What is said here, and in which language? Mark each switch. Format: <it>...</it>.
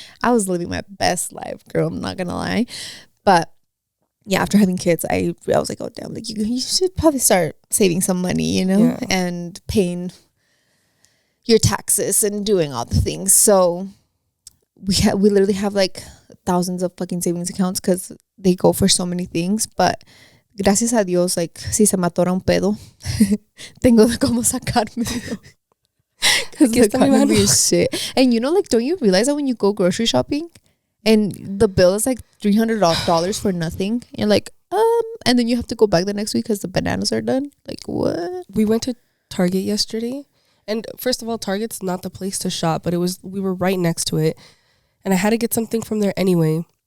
<en>I was living my best life, girl. I'm not gonna lie. But yeah, after having kids, I was like, oh damn, like you should probably start saving some money, you know, yeah, and paying your taxes and doing all the things. So we literally have like thousands of fucking savings accounts because they go for so many things.</en> <es>But gracias a Dios, like, si se me atora un pedo, tengo de cómo sacármelo.</es> <en>Because the economy is shit. And you know, like, don't you realize that when you go grocery shopping and the bill is like $300 for nothing, you're like, and then you have to go back the next week because the bananas are done? Like, what? We went to Target yesterday, and first of all, Target's not the place to shop, but we were right next to it, and I had to get something from there anyway.</en>